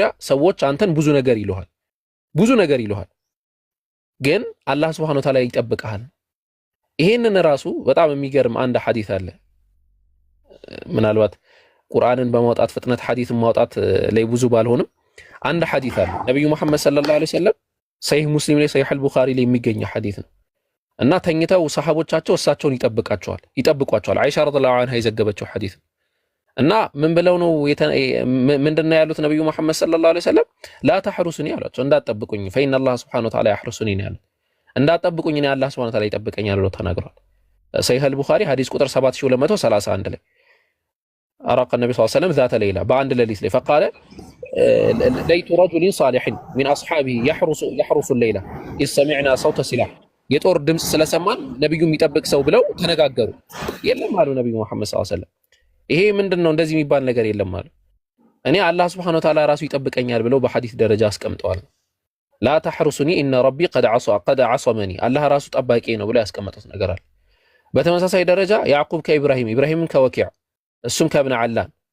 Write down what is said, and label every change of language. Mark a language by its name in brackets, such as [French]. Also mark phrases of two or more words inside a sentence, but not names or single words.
[Amharic] ሰዎች አንተን ብዙ ነገር ይሉሃል ግን አላህ [Arabic] سبحانه وتعالى [Amharic] ይጠብቃል። ይሄንን ራሱ በጣም የሚገርም አንድ ሐዲስ አለ። ምናልባት ቁርአንን በማውጣት ፍጥነት ሐዲስን ማውጣት ላይ ብዙ ባልሆንም አንድ ሐዲስ አለ። ነብዩ መሐመድ [Arabic] صلى الله عليه وسلم [Amharic] ሰሂህ ሙስሊም ላይ ሰሂህ አልቡኻሪ ላይ የሚገኝ ሐዲስ ነው እና ተኝተው ሰሃቦቻቸው እሳቸውን ይጠብቋቸዋል። አይሻ [Arabic] رضي الله عنها [Amharic] የዘገበችው ሐዲስ እና ምን ብለው ነው ምንድነው ያሉት? ነብዩ መሐመድ [Arabic] صلى الله عليه وسلم لا تحرسوني [Amharic] አሏቸው፣ እንዳትጠብቁኝ [Arabic] فإن الله سبحانه وتعالى يحرسني [Amharic] ነው ያሉት። እንዳትጠብቁኝ እኔ አላህ [Arabic] سبحانه وتعالى [Amharic] ይጠብቀኛል ብለው ተናግሯል። ሰሂህ አልቡኻሪ ሐዲስ ቁጥር 7231 ላይ አራቀ ነብዩ [Arabic] صلى الله عليه وسلم ذات ليلة [Amharic] በአንድ ሌሊት ላይ فقال [Arabic] ليت رجل صالح من اصحابه يحرس الليلة إذ سمعنا صوت سلاح [Amharic] የጦር ድምጽ ስለሰማን ነብዩ የሚጠብቅ ሰው ብለው ተነጋገሩ። የለም አሉ ነብዩ መሐመድ [Arabic] صلى الله عليه وسلم [Amharic] ይሄ ምንድነው እንደዚህ የሚባል ነገር የለም አሉ። እኔ አላህ [Arabic] سبحانه وتعالى [Amharic] ራሱ ይጠብቀኛል ብለው በሐዲስ ደረጃ አስቀምጠዋል። [Arabic] لا تحرسوني إن ربي قد عصمني [Amharic] አላህ ራሱ ጠባቂ ነው ብለው ያስቀመጡት ነገር አለ። በተመሳሳይ ደረጃ ያዕቁብ ኢብራሂምን ከወኪዕ እሱም ከብነ ዓላን